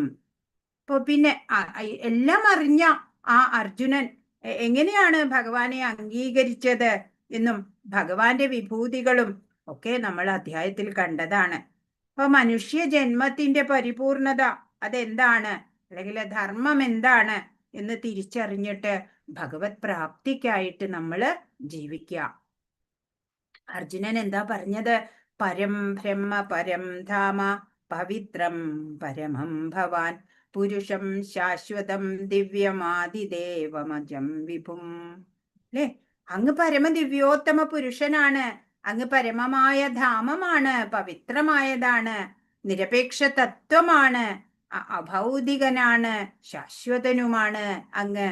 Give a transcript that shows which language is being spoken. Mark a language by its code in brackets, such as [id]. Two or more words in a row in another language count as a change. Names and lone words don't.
[ml] അപ്പൊ പിന്നെ എല്ലാം അറിഞ്ഞ ആ അർജുനൻ എങ്ങനെയാണ് ഭഗവാനെ അംഗീകരിച്ചത് എന്നും ഭഗവാന്റെ വിഭൂതികളും ഒക്കെ നമ്മൾ അധ്യായത്തിൽ കണ്ടതാണ്. അപ്പൊ മനുഷ്യ ജന്മത്തിന്റെ പരിപൂർണത അതെന്താണ്, അല്ലെങ്കിൽ ധർമ്മം എന്താണ് എന്ന് തിരിച്ചറിഞ്ഞിട്ട് ഭഗവത് പ്രാപ്തിക്കായിട്ട് നമ്മൾ ജീവിക്കുക. അർജുനൻ എന്താ പറഞ്ഞത്? [sa] പരം ബ്രഹ്മ പരം ധാമ പവിത്രം പരമം ഭവാൻ പുരുഷം ശാശ്വതം ദിവ്യമാതിദേവമജം വിഭും. [ml] അല്ലെ, അങ്ങ് പരമദിവ്യോത്തമ പുരുഷനാണ്, അങ്ങ് പരമമായ ധാമമാണ്, പവിത്രമായതാണ്, നിരപേക്ഷ തത്വമാണ്, അഭൗതികനാണ്, ശാശ്വതനുമാണ് അങ്ങ്.